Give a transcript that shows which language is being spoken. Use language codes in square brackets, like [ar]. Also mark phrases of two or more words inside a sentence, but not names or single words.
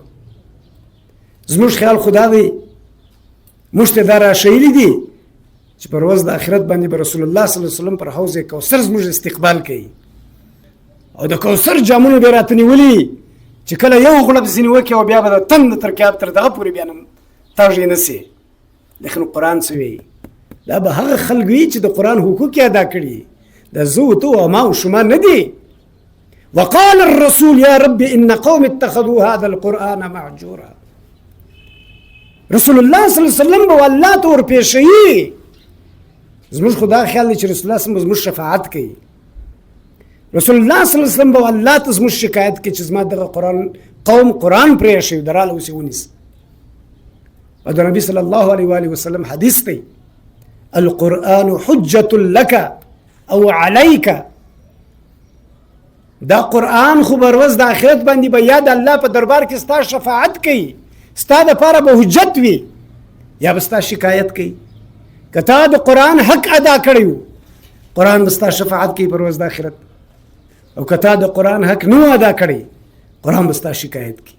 [ps] زموږ خیال خدا دی موږ ته دا راشیلي دي چې پر ورځ د آخرت باندې به رسول الله صلی الله علیه وسلم پر حوض کوثر زموږ استقبال کوي او د کوثر جامونه به راته نیولي چې کله یو غړپ ځینې وکړي او بیا به د تن تر کعب تر دغه پورې بیا تاږې نه سي. لیکن قرآن څه وایي؟ دا به هغه خلک وي چې د قرآن حقوق یې ادا کړي، د زه و ته او ما او شما نه دي. [ar] وقال الرسول یا رب ان قوم اتخذوا هذا القرآن مهجورا. [ps] رسول الله صلی الله علیه وسلم به الله ته ورپېښوي. زموږ خدا خیال دی چې رسول الله صلی الله علیه وسلم زموږ شفاعت کوي. رسول الله صلی الله علیه وسلم به الله ته زموږ شکایت کوي چې زما دغه قوم قرآن پرې ایښی دراله اوس یې ونیسه. او د نبي صلی الله علیه و آله وسلم حدیث دی [ar] القرآن حجة لك او عليك. [ps] دا قرآن خو بر ورځ د آخرت باندې به یا د الله په دربار کې ستا شفاعت کوي، ستا دپاره به حجت وي، یا به ستا شکایت کوي. که تا د قرآن حق ادا کړی و قرآن به ستا شفاعت کوي پر ورځ د آخرت، او که تا د قرآن حق نو ادا کړی قرآن به ستا شکایت کوي.